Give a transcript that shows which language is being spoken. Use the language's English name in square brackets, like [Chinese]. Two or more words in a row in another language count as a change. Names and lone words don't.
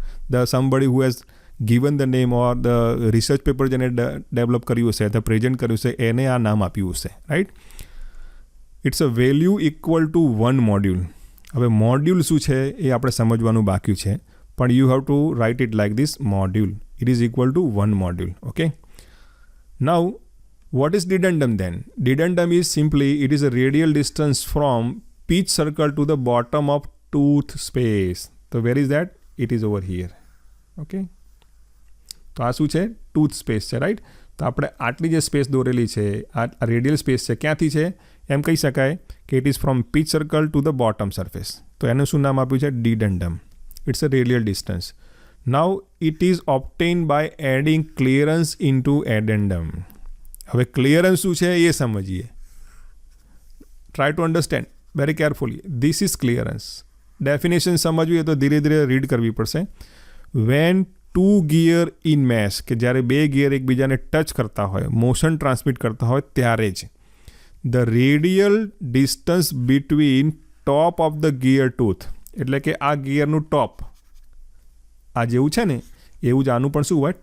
[English] somebody who has given the name or the research paper [Gujarati] જેને ડેવલપ કર્યું હશે, [English] the present [Gujarati] કર્યું છે, એને આ નામ આપ્યું હશે, રાઈટ. [English] it's a value equal to 1 module. [Gujarati] હવે મોડ્યુલ શું છે એ આપણે સમજવાનું બાકી છે, પણ [English] you have to write it like this module. it is equal to 1 module. okay. નાઉ what is dedendum then? Dedendum is simply, it is a radial distance from pitch circle to the bottom of tooth space. So where is that? It is over here. [Gujarati] Okay. તો આ શું છે? ટૂથ સ્પેસ છે, રાઈટ. તો આપણે આટલી જે સ્પેસ દોરેલી છે, આ [English] radial space [Gujarati] છે, ક્યાંથી છે એમ કહી શકાય કે [English] it is from pitch circle to the bottom surface. [Gujarati] તો એનું શું નામ આપ્યું છે? [English] dedendum. It's a radial distance. Now it is obtained by adding clearance into addendum. [Gujarati] હવે ક્લિયરન્સ શું છે એ સમજીએ. [English] try to understand very carefully. this is clearance. [Gujarati] ડેફિનેશન સમજવી તો ધીરે ધીરે રીડ કરવી પડશે. [English] when 2 gear in mesh, [Gujarati] કે જ્યારે 2 ગિયર એકબીજાને ટચ કરતા હોય, [English] motion transmit [Gujarati] કરતા હોય, ત્યારે જ [English] the radial distance between top of the gear tooth, [Gujarati] એટલે કે આ ગિયરનું ટોપ આ જેવું છે ને એવું જ આનું પણ શું હોય?